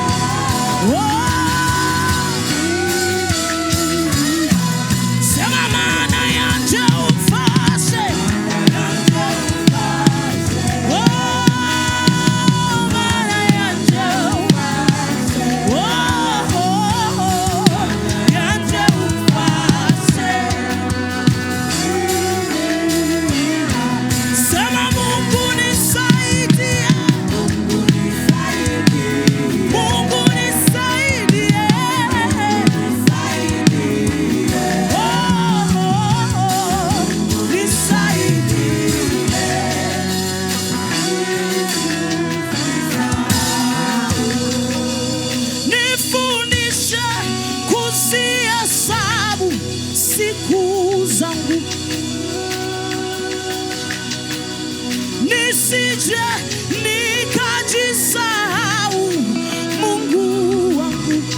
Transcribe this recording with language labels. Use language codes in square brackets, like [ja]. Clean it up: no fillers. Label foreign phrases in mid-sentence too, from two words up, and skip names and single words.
[sw] Sema maana [rn] yanje umfashe, yanje umfashe. Maana yanje umfashe. Yanje umfashe. [sw] Sema Mungu nisaidie. Mungu nisaidie. Mungu nisaidie. Nifundishe kuzihesabu siku zangu, nisije nikajisahau Mungu wangu.